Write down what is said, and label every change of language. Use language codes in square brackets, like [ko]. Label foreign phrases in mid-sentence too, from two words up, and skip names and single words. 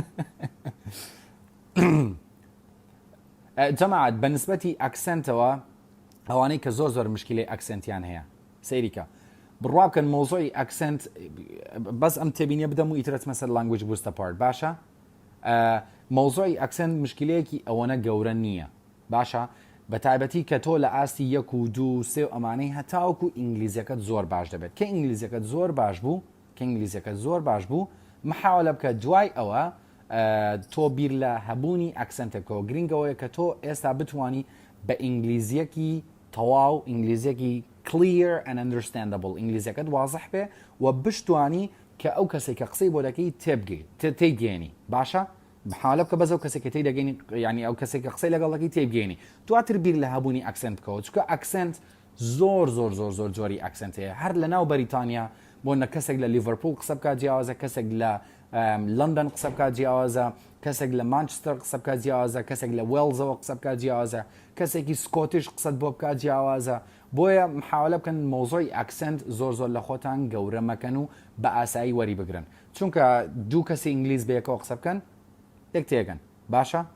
[ckb] جەماعەت بەنسبەتی ئەکسنتەوە ئەوانەی کە زۆر مشکلەی ئەکسنتیان هەیە سەیریکە بڕواکەن مۆزۆی ئەکسنت بەس ئەم تێبینیە بدەم و ئیترەت مەسەر [en] language booster part [ckb] باشە مۆزۆی ئەکسنت مشکلەیەکی ئەوەنە گەورە نییە باشە بە تایبەتی کە تۆ لە ئاستی 1 و 2 و 3 ئەمانەی هەتاوەکو ئینگلیزیەکەت زۆر باش دەبێت کە ئینگلیزیەکەت زۆر باش بوو محاولە بکە دوای ئەوە تۆ بیر لە هەبوونی ئەکسنتەکەەوە گرنگەوەیە کە تۆ ئێستا بتوانی بە ئینگلیزیەکی تەواو ئینگلیزیەکی [en] clear and understandable [ckb] ئینگلیزیەکەت واضح بێ و بشتوانی کە ئەو کەسێک کە قسەی بۆ دەکەی تێگەێنی باشە حالە بکە بەزەو کەسێک کە تێی دەگەینی ینی ئەو کەسێک کە قسەی لەگەڵەکەی تێبگەێنی دواتر بیر لە هەبوونی ئەکسنت بکەوە چکە ئەکسنت زۆر جۆری ئەکسنت هەیە هەر لە ناو بەریتانیا بۆ نە کەسێک لە لیڤەرپول قسە بکات جیاوازە کەسێک لە لندن قسە بکات جیاوازە کەسێک لە مانچستەر قسە بکات جیاوازە کەسێک لە وێڵزەوە قسە بکات جیاوازە کەسێکی سکۆتیش قسەت بۆ بکات جیاوازە بۆیە محاولە بکەن مۆزۆی ئەکسنت زۆر لە خۆتان گەورە مەکەن و بە ئاسایی وەری بگرن چونکە دوو کەسی ئینگلیز بەیەکەوە قسە بکەن یەک تێگەن باشە